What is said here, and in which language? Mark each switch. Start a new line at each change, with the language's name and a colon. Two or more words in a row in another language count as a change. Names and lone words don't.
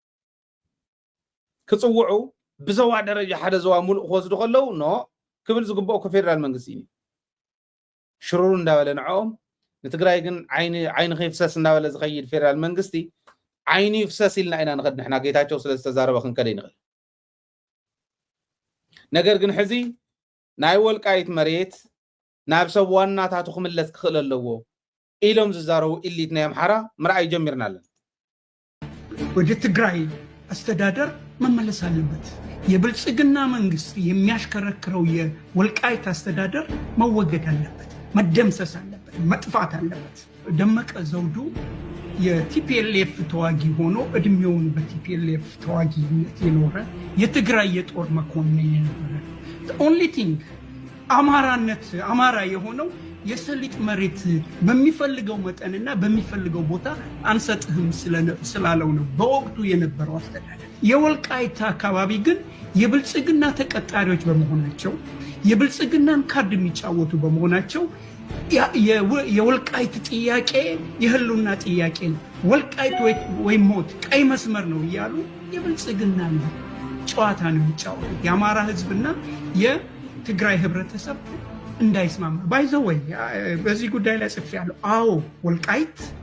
Tigrinya: ክፅውዑ ብዘዋ ደረጃ ሓደ ዘዋ ሙሉእ ክወስዱ ከለው ኖ ክብል ዝግብኦ ከፌደራል መንግስቲ እዩ ሽሩሩ እንዳበለ ንዖም ንትግራይ ግን ዓይኒ ከይፍሰስ እንዳበለ ዝኸይድ ፌደራል መንግስቲ ዓይኒ ይፍሰስ ኢልና ኢና ንኸድ ንሕና ጌታቸው ስለ ዝተዛረበ ክንከደ ይንኽእል ነገር ግን ሕዚ ናይ ወልቃይት መሬት ናብ ሰብ ዋናታቱ ክምለስ ክኽእል ኣለዎ ኢሎም ዝዛረቡ ኢሊት ናይ ኣምሓራ ምርኣይ ጀሚርና ኣለና
Amharic: ወደ ትግራይ አስተዳደር መመለስ አለበት የብልጽግና መንግስት የሚያሽከረክረው የወልቃይት አስተዳደር መወገድ አለበት መደምሰስ አለበት መጥፋት አለበት ደመቀ ዘውዱ የቲፒኤልኤፍ ተዋጊ ሆኖ እድሜውን በቲፒኤልኤፍ ተዋጊነት የኖረ የትግራይ የጦር መኮንን የነበረ
English: the only thing
Amharic: አማራ የሆነው የሰሊጥ መሬት በሚፈልገው መጠንና በሚፈልገው ቦታ አንሰጥህም ስላለው ነው በወቅቱ የነበረው አስተዳደር የወልቃይት አካባቢ ግን የብልጽግና ተቀጣሪዎች በመሆናቸው የብልጽግናን ካርድ የሚጫወቱ በመሆናቸው የወልቃይት ጥያቄ የህልውና ጥያቄ ነው ወልቃይት ወይ ሞት ቀይ መስመር ነው ይያሉ የብልጽግና ጨዋታ ነው የሚጫወቱት የአማራ ህዝብና የትግራይ ህብረተሰብ እንዳይስማማ ባይዘው ወይ በዚህ ጉዳይ ላይ ጽፌያለሁ አዎ ወልቃይት